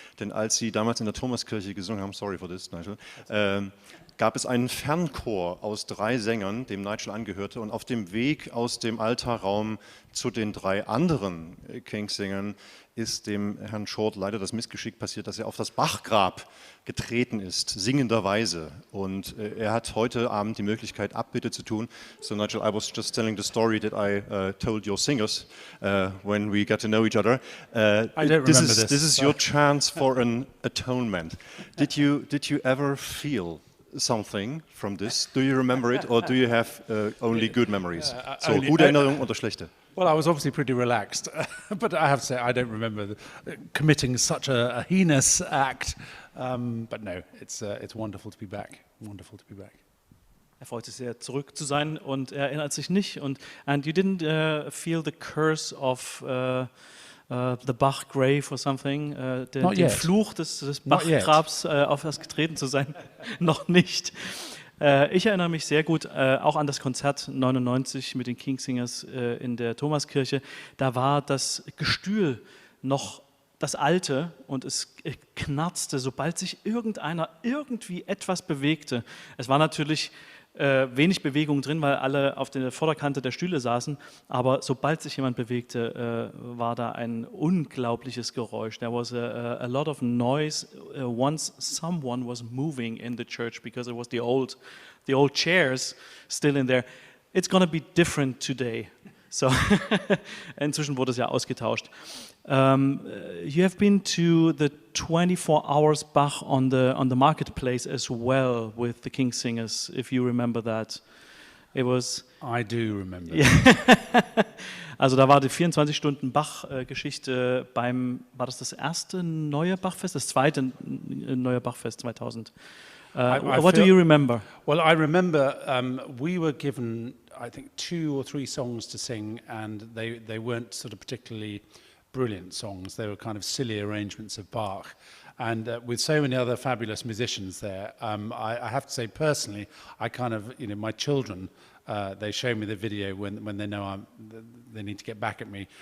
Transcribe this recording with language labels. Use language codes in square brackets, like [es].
[de] Denn als Sie damals in der Thomaskirche gesungen haben, [en] sorry for this, [de] Nigel, gab es einen Fernchor aus 3 Sängern, dem Nigel angehörte. Und auf dem Weg aus dem Altarraum zu den 3 anderen Kingsingern ist dem Herrn Short leider das Missgeschick passiert, dass er auf das Bachgrab getreten ist, singenderweise. Und er hat heute Abend die Möglichkeit, Abbitte zu tun. [en] So Nigel, I was just telling the story that I told your singers when we got to know each other. I don't remember this. This is your chance for an atonement. Did you ever feel something from this? Do you remember it, or do you have only good memories? [de] So, gute Erinnerungen oder schlechte? [en] Well, I was obviously pretty relaxed, but I have to say I don't remember committing such a heinous act. But no, it's wonderful to be back. Wonderful to be back. [de] Er freut sich sehr, zurück zu sein und er erinnert sich nicht. [en] And you didn't feel the curse of the Bach grave or something, [de] den Fluch des Bachgrabs, auf das getreten zu sein? Noch nicht. Ich erinnere mich sehr gut auch an das Konzert 99 mit den Kingsingers in der Thomaskirche. Da war das Gestühl noch das alte und es knarzte, sobald sich irgendeiner irgendwie etwas bewegte. Es war natürlich wenig Bewegung drin, weil alle auf der Vorderkante der Stühle saßen, aber sobald sich jemand bewegte, war da ein unglaubliches Geräusch. [en] There was a lot of noise once someone was moving in the church because it was the old chairs still in there. It's going to be different today. [de] So inzwischen wurde es ja ausgetauscht. [en] You have been to the 24 hours Bach on the marketplace as well with the Kingsingers, if you remember that. It was. I do remember. [de] Also da war die 24 Stunden Bach-Geschichte war das erste neue Bachfest, das zweite neue Bachfest 2000. [en] What do you remember? Well, I remember we were given, I think, 2 or 3 songs to sing, and they weren't sort of particularly brilliant songs. They were kind of silly arrangements of Bach. And with so many other fabulous musicians there, I have to say personally, I kind of, my children, they show me the video when they know they need to get back at me.